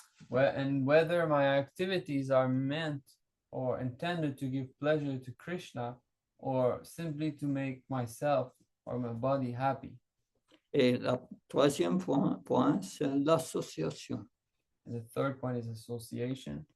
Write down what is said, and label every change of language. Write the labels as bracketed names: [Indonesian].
[English] And whether my activities are meant or intended to give pleasure to Krishna or simply to make myself or my body happy. [French] Et le troisième point, c'est l'association. [English] And the third point is association.